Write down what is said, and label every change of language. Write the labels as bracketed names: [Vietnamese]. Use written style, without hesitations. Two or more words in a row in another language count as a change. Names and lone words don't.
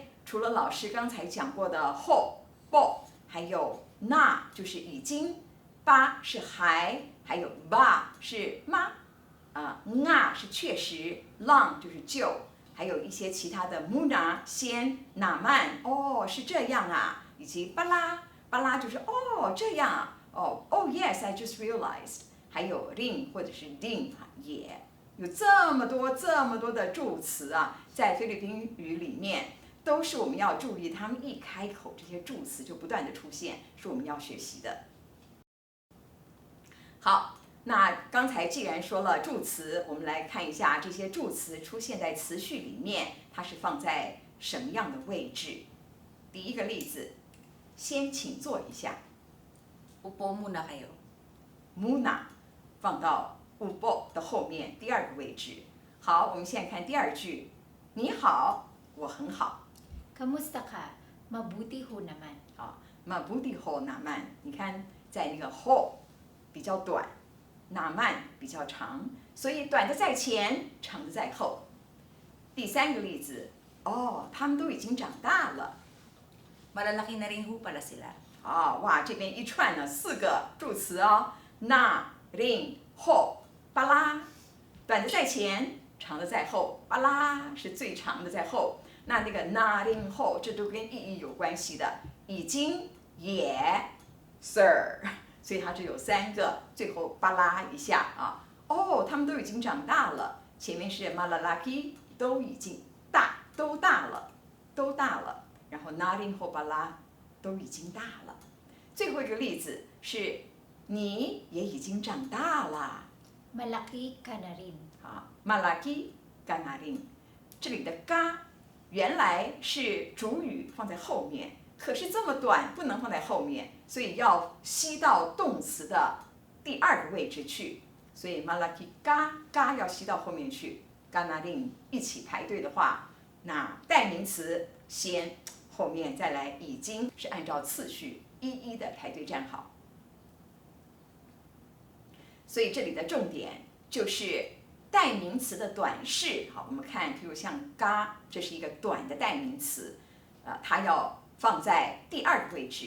[Chinese] 除了老师刚才讲过的 [Filipino] ho、bo， [Chinese] 还有 na 就是已经，ba 是还，还有 ba 是吗，nga 是确实，lang 就是就，还有一些其他的 muna 先，naman 哦是这样啊，以及巴拉。巴拉就是哦这样啊，哦 [English] yes I just realized， [Chinese] 还有 ring 或者是 ding 也有这么多的助词啊，在菲律宾语里面都是我们要注意，他们一开口这些助词就不断的出现，是我们要学习的。好，那刚才既然说了助词，我们来看一下这些助词出现在词序里面，它是放在什么样的位置。第一个例子。先请坐一下 [Filipino] Upo muna kayo. [Chinese] ，muna 放到 upo 的后面第二个位置。好，我们现在看第二句，你好，我很好。 [Filipino] Kamusta ka? Mabuti ho naman. 好 ，mabuti ho naman， [Chinese] 你看在那个 ho 比较短 ，naman 比较长，所以短的在前，长的在后。第三个例子，哦，他们都已经长大了。 [Filipino] Malalaki na rin ho pala sila. [Chinese] 哇，这边一串呢4个助词哦 ， [Filipino] na ring ho [Chinese] 巴拉，短的在前，长的在后，巴拉是最长的在后。那个 [Filipino] na ring ho [Chinese] 这都跟意义有关系的，已经也 sir， 所以它只有3个，最后巴拉一下啊。哦，他们都已经长大了，前面是 malalaki 都已经都大了。然后 [Filipino] na ring ho [Chinese] 巴拉都已经大了。最后一个例子是你也已经长大了。 [Filipino] Malaki ka na rin. 好 ，malaki ka na rin， [Chinese] 这里的 ka 原来是主语放在后面，可是这么短不能放在后面，所以要吸到动词的第二个位置去。所以 [Filipino] malaki ka [Chinese] 要吸到后面去 [Filipino] ka na rin [Chinese] 一起排队的话，那代名词先。后面再来已经是按照次序一一的排队站好，所以这里的重点就是代名词的短式。好，我们看，比如像嘎，这是一个短的代名词，它要放在第二个位置。